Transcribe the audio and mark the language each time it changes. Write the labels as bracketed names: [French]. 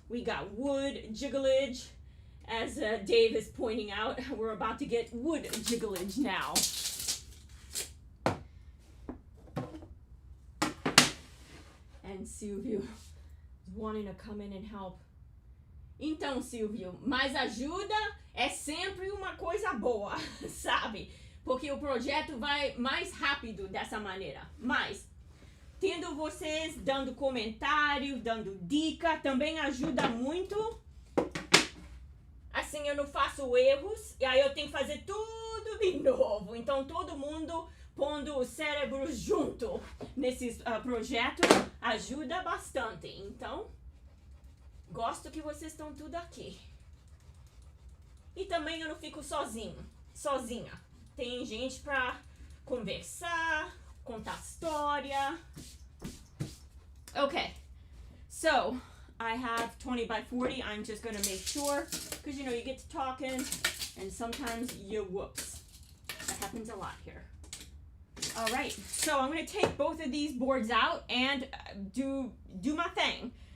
[English] We got wood jigglage. As Dave is pointing out, we're about to get wood jigglage now. And Silvio is wanting to come in and help. [Portuguese] Então, Silvio, mas ajuda é sempre uma coisa boa, sabe? Porque o projeto vai mais rápido dessa maneira. Mas, tendo vocês dando comentário, dando dica, também ajuda muito. Assim eu não faço erros, e aí eu tenho que fazer tudo de novo. Então todo mundo pondo o cérebro junto nesses projetos ajuda bastante. Então, gosto que vocês estão tudo aqui. E também eu não fico sozinha. Tem gente pra conversar, contar história. [English] Okay, so I have 20 by 40. I'm just going to make sure, because you know, you get to talking and sometimes you whoops. That happens a lot here. All right, so I'm going to take both of these boards out and do my thing.